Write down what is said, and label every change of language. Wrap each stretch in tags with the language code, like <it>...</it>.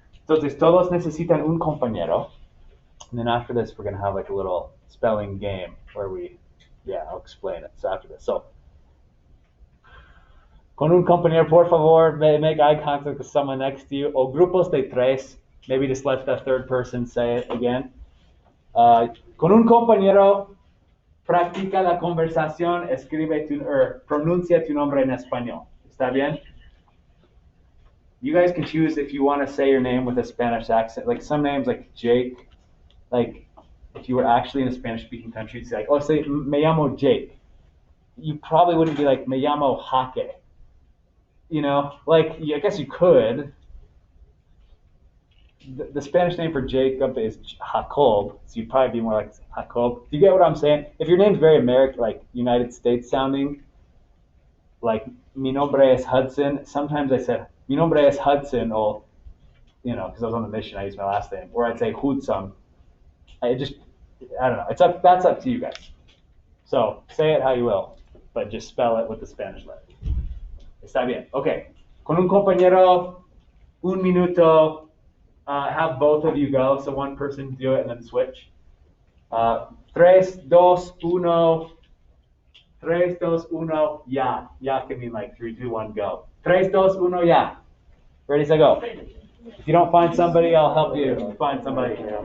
<es>Entonces, todos necesitan un compañero.</es> <en>And then after this, we're going to have like a little spelling game where I'll explain it. So after this. So,</en> <es>con un compañero, por favor,</es> <en>make eye contact with someone next to you.</en> <es>O grupos de tres.</es> <en>Maybe just let the third person say it again.</en> <es>Con un compañero, practica la conversación, pronuncia tu nombre en español. ¿Está bien?</es> <en>You guys can choose if you want to say your name with a Spanish accent. Like some names, like Jake, like if you were actually in a Spanish-speaking country, you'd say like, oh, say,</en> <es>me llamo Jake.</es> <en>You probably wouldn't be like,</en> <es>me llamo Jaque.</es> <en>You know, like, I guess you could. The Spanish name for Jacob is Jacob, so you'd probably be more like Jacob. Do you get what I'm saying? If your name's very American, like United States sounding, like</en> <es>mi nombre es Hudson,</es> <en>sometimes I said, mi nombre es Hudson, or, you know, because I was on the mission, I used my last name. Or I'd say Hudson. I don't know. That's up to you guys. So say it how you will, but just spell it with the Spanish letter.</en> <es>Está bien. Okay. Con un compañero, un minuto.</es> <en>Have both of you go, so one person do it and then switch.</en> <es>3, 2, 1. 3, 2, 1, ya.</es> <en>Ya can mean like 3, 2, 1, go. 3, 2, 1, ya. Ready, set, go. If you don't find somebody, I'll help you find somebody.</en>